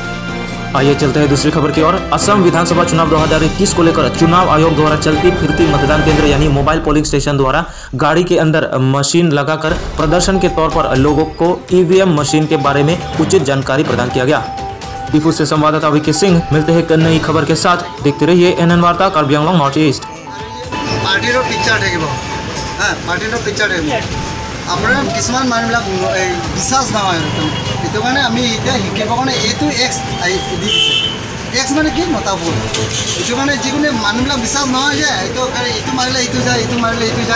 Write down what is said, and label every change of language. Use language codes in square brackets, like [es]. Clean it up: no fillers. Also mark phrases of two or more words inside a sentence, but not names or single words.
[hi] आइए चलते हैं दूसरी खबर की ओर। असम विधानसभा चुनाव 2021 को लेकर चुनाव आयोग द्वारा चलती फिरती मतदान केंद्र यानी [en] mobile polling station [hi] द्वारा गाड़ी के अंदर मशीन लगाकर प्रदर्शन के तौर पर लोगों को [en] EVM machine [hi] के बारे में उचित जानकारी प्रदान किया गया। दीफू से संवाददाता विकी सिंह मिलते हैं नई खबर के साथ। देखते रहिए एनएन वार्ता कार्बी आंगलों नॉर्थ ईस्ट। [as] আপোনাৰ কিছুমান মানুহবিলাক বিশ্বাস নহয় সেইটো কাৰণে আমি এতিয়া শিকিবৰ কাৰণে এইটো এক্স দি দিছে। এক্স মানে কি মতাবোৰ, এইটো মানে যিকোনো মানুহবিলাক বিশ্বাস নহয় যে এইটো মাৰিলে এইটো যায়, এইটো মাৰিলে এইটো যায়।